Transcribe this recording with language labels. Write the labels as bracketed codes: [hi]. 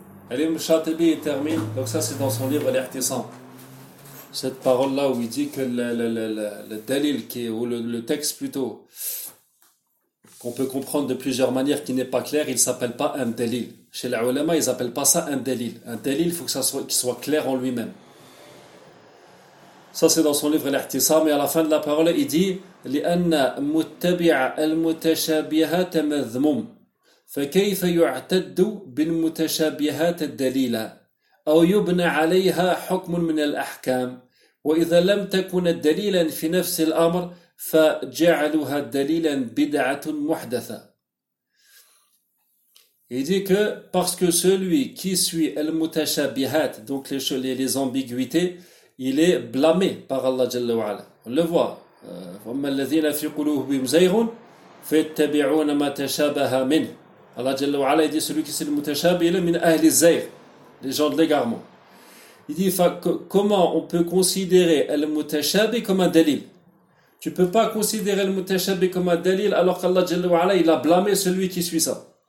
[fr] Alim Shatibi termine, donc ça c'est dans son livre L'Ihtisam. Cette parole-là où il dit que le dalil, ou le texte plutôt, qu'on peut comprendre de plusieurs manières, qui n'est pas clair, il ne s'appelle pas un dalil. Chez les ulama, ils n'appellent pas ça un dalil. Un dalil, il faut que ça soit, qu'il soit clair en lui-même. Ça c'est dans son livre L'Ihtisam, et à la fin de la parole, il dit [ar] « لِأَنَّ مُتَّبِعَ الْمُتَشَابِهَةَ مَذْمُمْ فَكَيْفَ يُعْتَدُّ بِالْمُتَشَابِهَاتِ الدَّلِيلَةِ أو يبنى عليها حكم من الأحكام وإذا لم تكن دليلا في نفس الأمر فجعلها دليلا بدعة محدثة. [fr] Il dit que parce que celui qui suit al-mutashabihat, donc les ambiguïtés, il est blâmé par Allah Jalla wa Ala. On le voit. [ar] فما الذين في قلوبهم زيغ فيتبعون ما تشابه منه. [fr] Allah Jalla wa Ala dit celui qui suit al-mutashabihat, il est [ar] من أهل الزيغ. [fr] Les gens de l'égarement. Il dit, comment on peut considérer al-mutashabi comme un dalil? Tu ne peux pas considérer al-mutashabi comme un dalil alors qu'Allah Jalla wa Ala, il a blâmé celui qui suit ça.